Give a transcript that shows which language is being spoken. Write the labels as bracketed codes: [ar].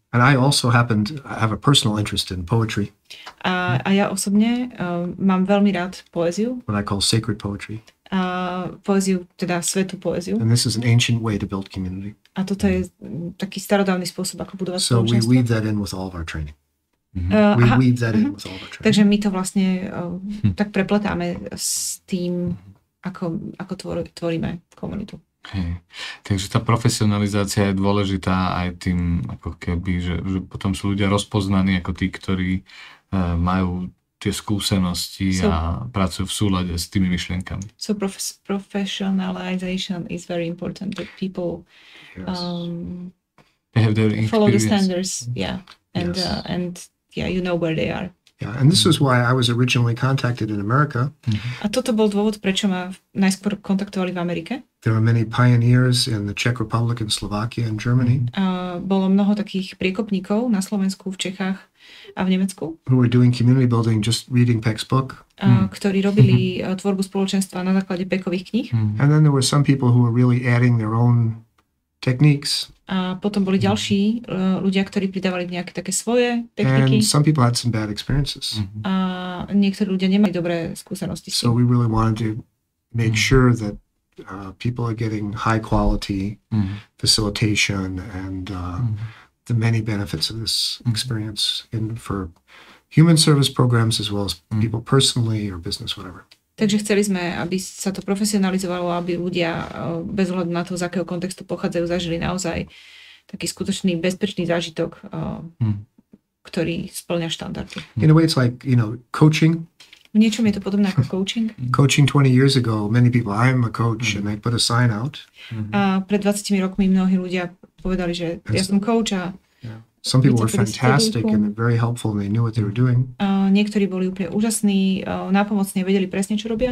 [en] And I also happen to have a personal interest in poetry. [sk] A ja osobne mám veľmi rád poéziu. [en] What I call sacred poetry. [sk] Poéziu, teda svätú poéziu. [en] And this is an ancient way to build community. [sk] A toto je taký starodávny spôsob, ako budovať spoločenstvo. [en] So we weave that in with all of our training. We weave that in with all of our training. [sk] Takže my to vlastne tak prepletáme s tým, ako tvoríme komunitu. Hej. Takže tá profesionalizácia je dôležitá aj tým, ako keby, že potom sú ľudia rozpoznaní ako tí, ktorí majú tie skúsenosti a pracujú v súlade s tými myšlienkami. [en] So professionalization is very important, that people they have their follow the experience. standards, and you know where they are. Yeah, and this is why I was originally contacted in America. [sk] A toto bol dôvod, prečo ma najskôr kontaktovali v Amerike. [en] There are many pioneers in the Czech Republic and Slovakia and Germany. [sk] Bolo mnoho takých priekopníkov na Slovensku, v Čechách a v Nemecku. [en] Who were doing community building just reading Peck's book. [sk] Ktorí robili tvorbu spoločenstva na základe Peckových kníh. [en] And then there were some people who were really adding their own techniques. [sk] A potom boli ďalší ľudia, ktorí pridávali nejaké také svoje techniky. [en] And some people had some bad experiences. [sk] A niektorí ľudia nemali dobré skúsenosti. [en] So we really wanted to make sure that people are getting high quality facilitation and the many benefits of this experience for human service programs as well as people personally or business, whatever. [sk] Takže chceli sme, aby sa to profesionalizovalo, aby ľudia bez ohľadu na to, z akého kontextu pochádzajú, zažili naozaj taký skutočný bezpečný zážitok, ktorý spĺňa štandardy. [en] In a way it's like, coaching. [sk] V niečom je to podobné ako coaching. [en] Coaching 20 years ago, many people, I'm a coach, and they put a sign out. [sk] A pred 20 rokmi mnohí ľudia povedali, že ja som coach a [en] some people were fantastic and very helpful and they knew what they were doing. [sk] Niektorí boli úplne úžasní, nápomocní, vedeli presne, čo robia.